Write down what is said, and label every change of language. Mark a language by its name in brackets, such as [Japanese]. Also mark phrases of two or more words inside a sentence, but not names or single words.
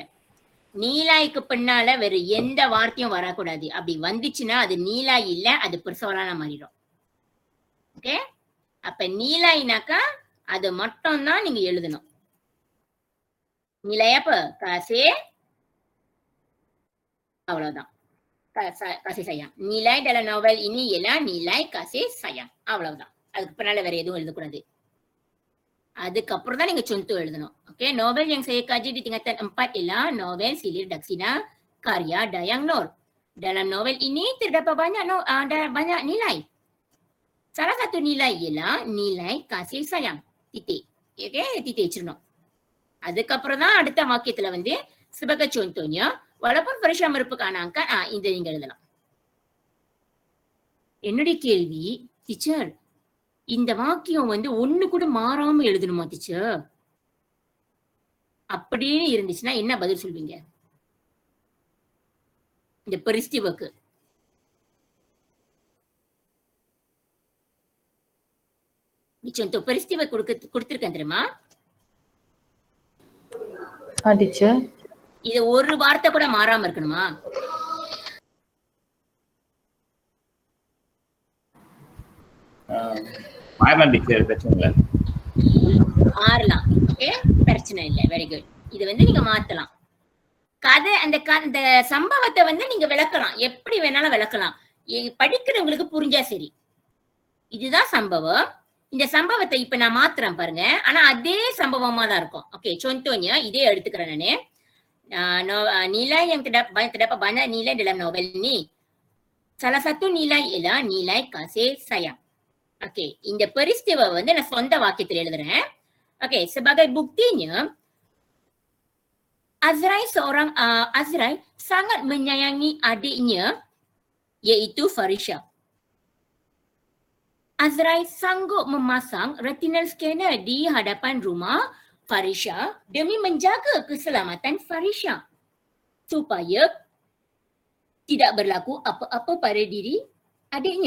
[Tamil] நீலாய்க்கு பின்னால வேற எந்த வார்த்தையும் வரக்கூடாது. அப்படி வந்துச்சுன்னா அது நீலாய் இல்ல, அது பிரசவாலனா மாறிடும். ஓகே, அப்ப நீலாய்னாக்கா அது மட்டும் தான் நீங்க எழுதணும். நீலாயா அப்ப காசே, அவ்வளவுதான். [Malay] kasih sayang. Nilai dalam novel ini ialah nilai kasih sayang. [Tamil] அவ்வளவுதான். அதுக்கு பின்னால வேற எதுவும் எழுதக்கூடாது. அதுக்கப்புறம் தான் நீங்க contoh எழுதணும். [Malay] Okey, novel yang saya kaji di tingkatan 4 ialah novel Silir Daksina karya Dayang Nur. Dalam novel ini terdapat banyak nilai. Salah satu nilai ialah nilai kasih sayang. Titik. Okey, titik [Tamil] வச்சிரணும். அதுக்கப்புறம் தான் அடுத்த வாக்கியத்துல வந்து [Malay] sebagai contohnya walaupun Farisha merupakan angka, [Tamil] இந்த நீங்க எழுதலாம். என்னுடைய கேள்வி, டீச்சர் இந்த வாக்கியம் வந்து ஒண்ணு கூட மாறாம எழுதணுமா டீச்சர்? அப்படின்னு இருந்துச்சுன்னா என்ன பதில் சொல்வீங்க? இந்த பெரிஸ்டிவுக்கு [Malay] contoh peristiwa [Tamil] கொடுத்திருக்கேன் தெரியுமா? டீச்சர் இது ஒரு வார்த்தை கூட மாறாம இருக்கணுமா? மாறலாம் டீச்சர், பிரச்சனை இல்லை. மாறலாம். ஓகே, பிரச்சனை இல்லை. [English] very good. [Tamil] இது வந்து நீங்க மாத்தலாம். கதை அந்த சம்பவத்தை வந்து நீங்க விளக்கலாம், எப்படி வேணாலும் விளக்கலாம். படிக்கிறவங்களுக்கு புரிஞ்சா சரி. இதுதான் சம்பவம். இந்த சம்பவத்தை இப்ப நான் மாத்துறேன் பாருங்க. ஆனா அதே சம்பவமா தான் இருக்கும். ஓகே, contohnya இதே எடுத்துக்கிறேன் நானு. [Malay] Nilai yang terdapat banyak nilai dalam novel ni. Salah satu nilai ialah nilai kasih sayang. Okey, [Tamil] இந்த peristiwa வந்து நான் சொந்த வாக்கியத்தில் எழுதுறேன். [Malay] Okey, sebagai buktinya Azrai sangat menyayangi adiknya iaitu Farisha. Azrai sanggup memasang retinal scanner di hadapan rumah Farisha demi menjaga keselamatan Farisha supaya tidak berlaku apa-apa pada diri adiknya.